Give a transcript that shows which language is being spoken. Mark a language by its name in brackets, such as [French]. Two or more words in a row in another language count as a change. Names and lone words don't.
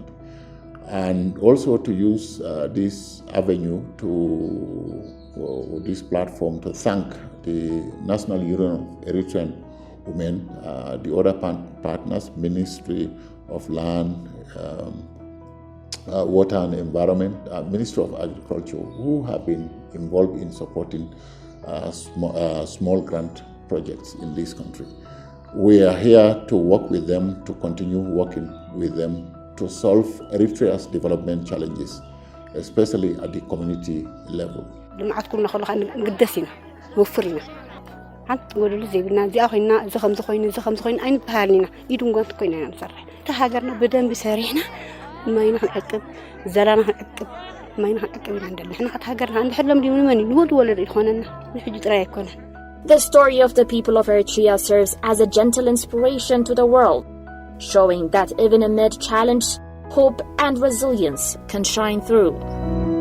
[English] And also to use this avenue this platform to thank the National Union of Eritrean Women, the other partners, Ministry of Land, Water and Environment, Ministry of Agriculture, who have been involved in supporting small grant projects in this country. We are here to work with them, to continue working with them to solve Eritrea's development challenges, especially at the community level. [Tigrinya] ልምዓት ኩልና ከለኻ ንግደስ ኢና ንወፍር ኢና ሓንቲ ጎደሎ ዘይብልና እዚኣ ኮይና እዚ ከምዚ ኮይኑ ኣይንበሃልኒና ኢዱን ጓንት ኮይና ኢና ንሰርሕ እታ ሃገርና ብደንቢ ሰሪሕና ማይና ክንዕቅብ ዘላና ክንዕቅብ ማይና ክንዕቅብ ኢና እንደለና እታ ሃገርና እንድሕር ለምዲ ንመን ንወለዶ ይኾነና ንሕጂ ጥራይ ኣይኮነን. [English] The story of the people of Eritrea serves as a gentle inspiration to the world, showing that even amid challenge, hope and resilience can shine through.